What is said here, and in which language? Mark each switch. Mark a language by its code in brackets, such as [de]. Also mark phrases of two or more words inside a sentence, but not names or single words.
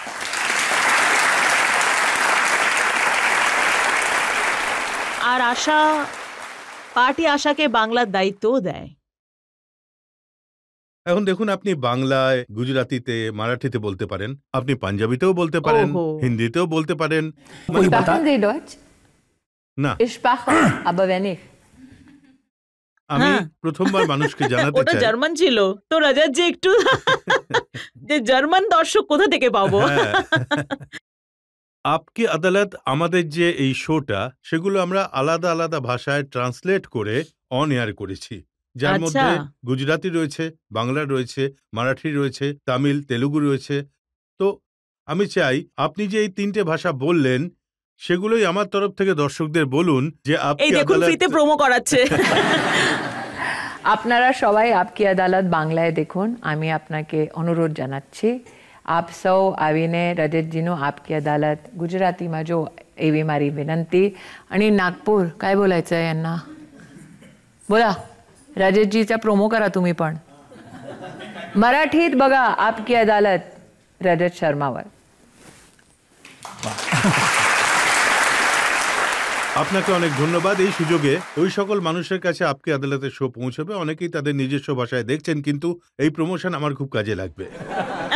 [bn] আর আশা, পার্টি আশাকে বাংলার দায়িত্বও দেয়। এখন দেখুন, আপনি বাংলায়, গুজরাটিতে, মারাঠিতে বলতে পারেন, আপনি পাঞ্জাবিতেও বলতে পারেন, ওহো। হিন্দিতেও বলতে পারেন। [de] Sprachen Sie Deutsch? [bn] না, [de] Ich sprach, aber wenn nicht. [bn] আমি হ্যাঁ। প্রথমবার মানুষকে জানাতে ওটা চাই। জার্মান ছিল তো রাজাজি, একটু যে জার্মান দর্শক কোথা থেকে পাবো? হ্যাঁ। আপকি আদালত আমাদের যে এই শোটা, সেগুলো আমরা আলাদা আলাদা ভাষায় ট্রান্সলেট করে [en] on air [bn] করেছি, যার আচ্ছা। মধ্যে গুজরাটি রয়েছে, বাংলা রয়েছে, মারাঠি রয়েছে, তামিল, তেলুগু রয়েছে। তো আমি চাই আপনি যে এই ৩টে ভাষা বললেন, সেগুলোই আমার তরফ থেকে দর্শকদের বলুন যে এই আপকি দেখুন, আদালত। ফ্রিতে প্রোমো করাচ্ছে। আপনারা সবাই আপকি আদালত বাংলায় দেখুন। আমি আপনাকে অনুরোধ জানাচ্ছি, [gu] આપ સૌ આવીને રજતજીનું આપકી અદાલત ગુજરાતીમાં જો, એવી મારી વિનંતી. [mr] आणि नागपूर काय बोलायचं आहे यांना? बोला, रजतजीचा प्रोमो करा तुम्ही पण. मराठीत बघा आपकी अदालत रजत शर्मावर. [bn] আপনাকে অনেক ধন্যবাদ। এই সুযোগে ওই সকল মানুষের কাছে আপকি আদালতের শো পৌঁছবে, অনেকেই তাদের নিজস্ব ভাষায় দেখছেন, কিন্তু এই প্রমোশন আমার খুব কাজে লাগবে।